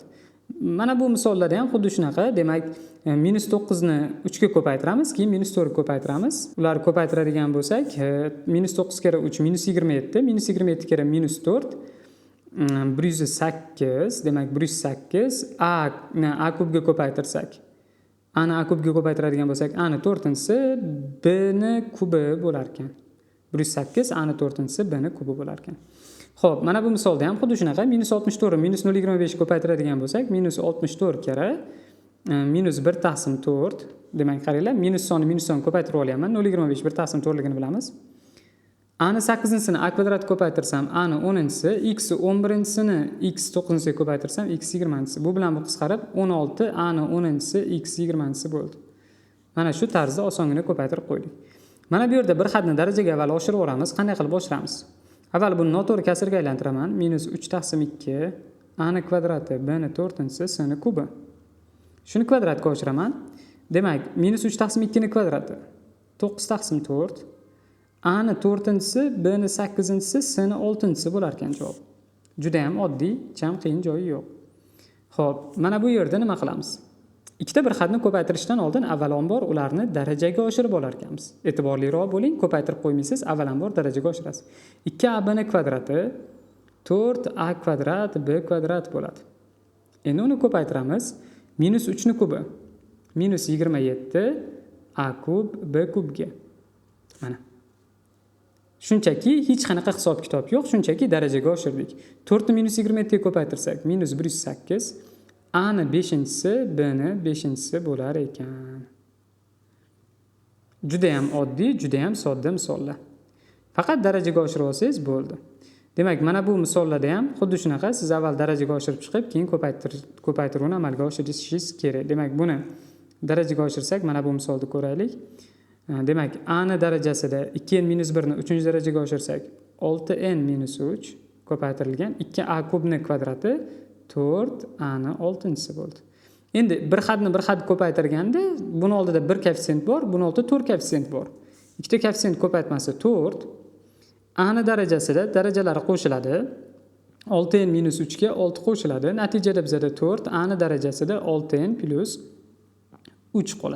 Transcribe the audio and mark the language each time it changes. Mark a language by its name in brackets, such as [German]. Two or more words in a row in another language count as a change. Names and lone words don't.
[Uzbek] Mana bu misollarda ham xuddi shunaqa. Demak, -9 ni 3 ga ko'paytiramiz, keyin -4 ga ko'paytiramiz. Ularni ko'paytiradigan bo'lsak, -9 kira 3 -27, -27 kira -4 108, demak 108. A ni A kubga ko'paytirsak, A ni A kubga ko'paytiradigan bo'lsak, A ni 4-si B ni kubi bo'lar ekan. 108 A ni 4-si B ni kubi bo'lar ekan. Xo'p, mana bu misolda ham xuddi shunaqa. -64 ni -0,25 ko'paytiradigan bo'lsak, -64 kira -1 taqsim 4. Demak, qaranglar, minus sonni ko'paytirib olyapman. 0,25 1 taqsim 4ligini bilamiz. A ni 8-sini A kvadrat ko'paytirsam, A ni 10-si, X 11-sini X 9-siga ko'paytirsam, X 20-si. Bu bilan bu qisqarib 16 A ni 10-si X 20-si bo'ldi. Mana shu tarzda osongina ko'paytirib qo'ydik. Mana bu yerda bir xatni darajaga avval oshirib o'ramiz. Qanday qilib oshiramiz? Avval buni noto'g'ri kasrga aylantiraman. -3 taqsim 2 A ni kvadrati B ni 4-si S ni kubi. Shuni kvadratga oshiraman. Demak, -3 taqsim 2 ni kvadrati 9 taqsim 4. A ni 4-si, B ni 8-si, S ni 6-si bo'lar ekan javob. Juda ham oddiy, cham qiyin joyi yo'q. Xo'p, mana bu yerda nima qilamiz? Ikkita bir xatni ko'paytirishdan oldin avvalambor ularni darajaga oshirib olar ekanmiz. E'tiborliroq bo'ling, ko'paytirib qo'ymaysiz, avvalambor darajaga oshirasiz. 2AB ni kvadrati 4A kvadrat B kvadrat bo'ladi. Endi uni ko'paytiramiz. -3 ni kubi -27 A kub B kubga. Mana. Shunchaki hech qanaqa hisob-kitob yo'q, shunchaki darajaga oshirdik. 4 ni -27 ga ko'paytirsak, -108 A ni 5-si, B ni 5-si bo'lar ekan. Juda ham oddiy, juda ham sodda misollar. Faqat darajaga oshirib olsangiz bo'ldi. Demak, mana bu misollarda ham xuddi shunaqa, siz avval darajaga oshirib chiqib, keyin ko'paytiruvni amalga oshirishingiz kerak. Demak, buni darajaga oshirsak, mana bu misolda ko'raylik. Demak, A ni darajasida 2n - 1 ni 3-darajaga oshirsak, 6n - 3 ko'paytirilgan 2a kubni kvadrati 4a ni 6-si bo'ldi. Endi bir xatni bir xat ko'paytirganda, buni oldida bir koeffitsient bor, buni oldida 4 koeffitsient bor. Ikkita koeffitsient ko'paytmasi 4. A ni darajasida darajalari qo'shiladi. 6n - 3 ga 6 qo'shiladi. Natijada bizada 4 A ni darajasida 6n + 3 qoladi.